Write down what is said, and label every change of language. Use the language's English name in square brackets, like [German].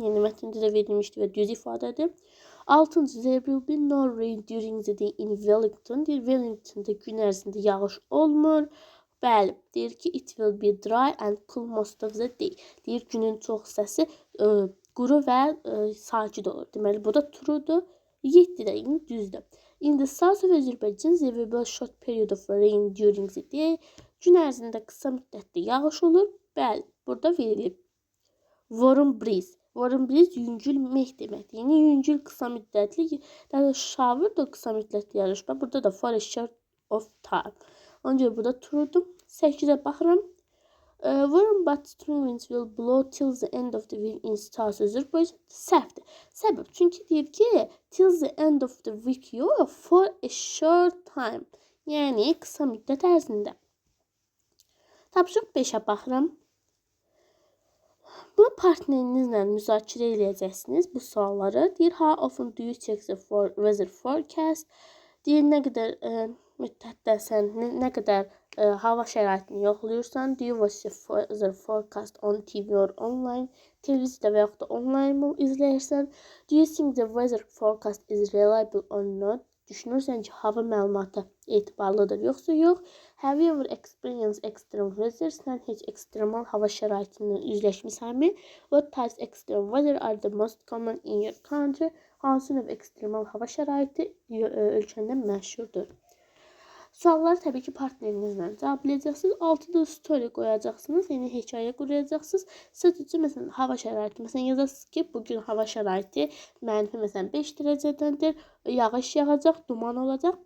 [Azerbaijani] Yəni mətndə də verilmişdir və düz ifadədir. [English] 6-cı, there will be no rain during the day in Wellington. [Azerbaijani] Deyir Wellington'da gün ərzində yağış olmur. Bəli, deyir ki, [English] it will be dry and cool most of the day. [Azerbaijani] Deyir günün çox hissəsi quru və sakit olur. Deməli, bu da true'dur. 7-də düzdür. [English] In the south of Azerbaijan, there will be a short period of rain during the day. [Azerbaijani] Gün ərzində qısa müddətdə yağış olur. Bəli, burada verilib. [English] Warm breeze. Warm breeze [Azerbaijani] yüngül meh deməkdir. Yəni yüngül qısa müddətli, daha shower da qısa müddətli yağış var. Burada da [English] for a short of time. [Azerbaijani] Ona görə burada true'dur. 8-ə baxıram. [English] Warm but strong winds will blow till the end of the week in South Azerbaijan. [Azerbaijani] Səhvdir. Səbəb, çünki deyir ki, [English] till the end of the week [Azerbaijani] yox, [English] for a short time. [Azerbaijani] Yəni qısa müddət ərzində. Tapşırıq 5-ə baxıram. Bunu partnerinizlə müzakirə edəcəksiniz bu sualları. Deyir, [English] how often do you check the weather forecast? [Azerbaijani] Deyir, nə qədər müddətdə sən, nə qədər hava şəraitini yoxlayırsan. [English] Do you watch the weather forecast on TV or online? [Azerbaijani] Televiziyada və yaxud da online mı izləyirsən? [English] Do you think the weather forecast is reliable or not? [Azerbaijani] Düşünürsən ki, hava məlumatı etibarlıdır, yoxsa yox? [English] Have you ever experienced extreme weather? [Azerbaijani] Sən heç ekstremal hava şəraitindən üzləşmisənmi? [English] What types of extreme weather are the most common in your country? [Azerbaijani] Hansı növ ekstremal hava şəraiti ölkəndə məşhurdur? Sualları təbii ki, partnerinizlə cavablayacaqsınız. 6-da story qoyacaqsınız, yəni hekayə quracaqsınız. Sadəcə, məsələn, hava şəraiti. Məsələn, yazasınız ki, bugün hava şəraiti mənfi, məsələn, 5 dərəcədəndir, yağış yağacaq, duman olacaq.